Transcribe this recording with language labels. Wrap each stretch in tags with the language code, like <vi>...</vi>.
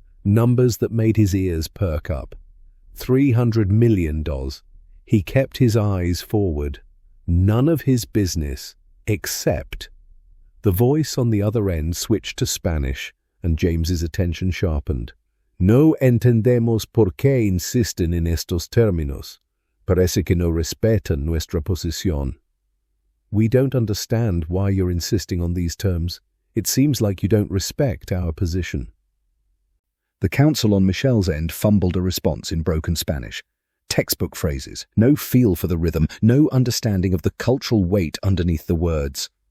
<en>Numbers that made his ears perk up. $300 million. He kept his eyes forward. None of his business, except... The voice on the other end switched to Spanish, and James's attention sharpened.</en> <es>No entendemos por qué insisten en estos términos. Parece que no respetan nuestra posición.</es> <en>We don't understand why you're insisting on these terms. It seems like you don't respect our position. The counsel on Michelle's end fumbled a response in broken Spanish. Textbook phrases, no feel for the rhythm, no understanding of the cultural weight underneath the words.</en>